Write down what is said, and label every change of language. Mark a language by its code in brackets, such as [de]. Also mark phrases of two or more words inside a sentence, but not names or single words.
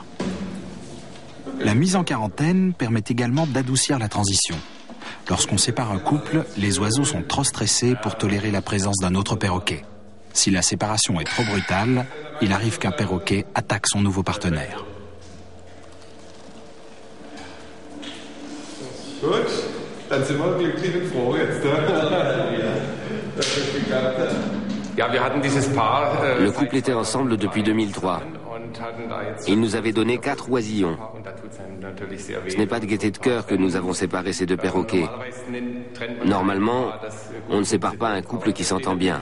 [fr] La mise en quarantaine permet également d'adoucir la transition. Lorsqu'on sépare un couple, les oiseaux sont trop stressés pour tolérer la présence d'un autre perroquet. Si la séparation est trop brutale, il arrive qu'un perroquet attaque son nouveau partenaire. [de] Gut, dann sind wir glücklich und froh jetzt. [fr] Le couple était ensemble depuis 2003. Il nous avait donné 4 oisillons. Ce n'est pas de gaieté de cœur que nous avons séparé ces 2 perroquets. Normalement, on ne sépare pas un couple qui s'entend bien.